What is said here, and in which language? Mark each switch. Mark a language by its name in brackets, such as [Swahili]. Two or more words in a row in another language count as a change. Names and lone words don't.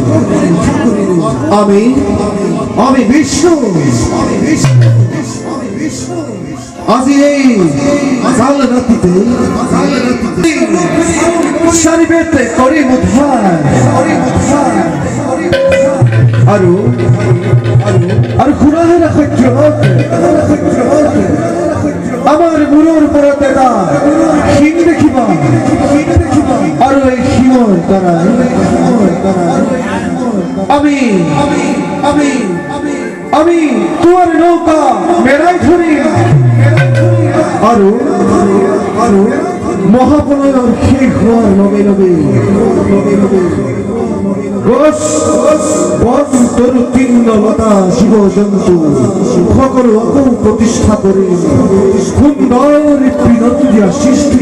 [Assamese] আমি বিষ্ণু আজি এই কাল রাত্রিতে সারিবেতে করি উদ্ধার আৰু খুৰাহেৰা সত্যত আমাৰ মূৰৰ ওপৰত এটা শিং দেখিবা আৰু এই শিঙৰ দ্বাৰা আমি তোমাৰ নৌকা মেৰাই ধৰিম আৰু মহাপ্ৰলয়ৰ শেষ হোৱাৰ লগে লগে লতা জীৱ জন্তু সকলো আকৌ প্ৰতিষ্ঠা কৰি সুন্দৰ বিনন্দীয়া সৃষ্টি।